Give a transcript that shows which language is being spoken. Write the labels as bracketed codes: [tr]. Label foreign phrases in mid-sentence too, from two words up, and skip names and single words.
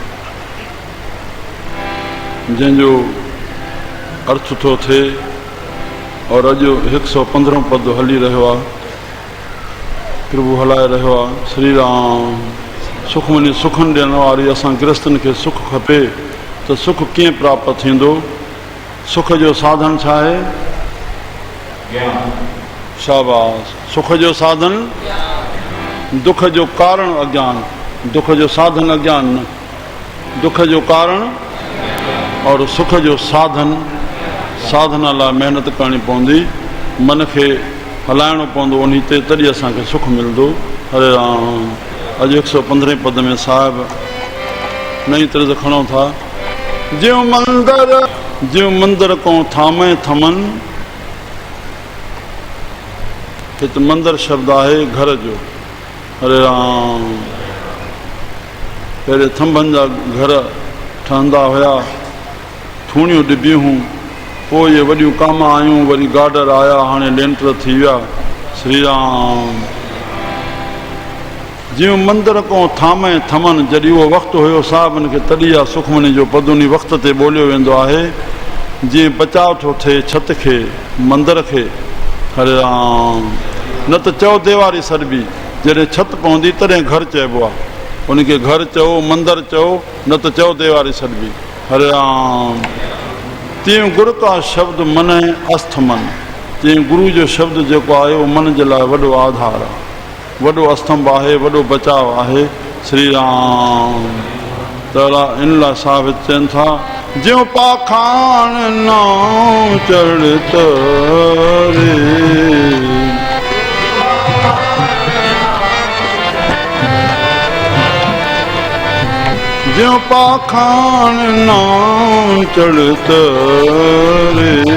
[sd] जंहिंजो अर्थ थो थिए और अॼु 115 पद हली रहियो आहे प्रभु हलाए रहियो आहे श्री राम सुखमनी सुखनि ॾियण वारी असां गृहस्थनि खे सुख खपे त सुख कीअं प्राप्त थींदो सुख जो साधन छा आहे शाबाश सुख जो साधन दुख जो कारण अज्ञान दुख जो साधन अज्ञान न दुख जो कारण और सुख जो साधन साधन लाइ महिनत करणी पवंदी मन खे हलाइणो पवंदो उन ते तॾहिं असांखे सुख मिलंदो हरे राम अॼु 115 पद में साहिब [hi] नई तरह से [sd] खणो था [pa] ज्यों मंदिर को थामे थमन [sd] हिते मंदिर शब्द आहे घर जो हरे राम पहिरें थंभनि जा घर ठहंदा हुया थूणियूं ॾिबियूं पोइ इहे वॾियूं कामा आयूं वरी गार्डर आया हाणे लेंटर थी विया श्री राम जीअं [pa] मंदिर को थामे थमन [sd] जॾहिं उहो वक़्तु हुयो साहिबनि खे तॾहिं आहे सुखमनी जो पद उन वक़्त ते ॿोलियो वेंदो आहे जीअं बचाव थो थिए छत खे मंदर खे हरे राम न त चओ देवारी सरबी जॾहिं छत पवंदी तॾहिं घर चइबो आहे उनखे घर चओ मंदर चओ न त चओ देवारी सरबी हरे राम तीअं [pa] गुरु का शब्द मन अस्थ मन [sd] तीअं गुरु जो शब्द जेको आहे उहो मन जे लाइ वॾो आधार आहे वॾो अस्तंभ आहे वॾो बचाव आहे श्री राम त इन लाइ साबित चवनि था [pa] ज्यों पाखाण नाम चढ़त रे ज्यों पाखाण नाम चढ़त रे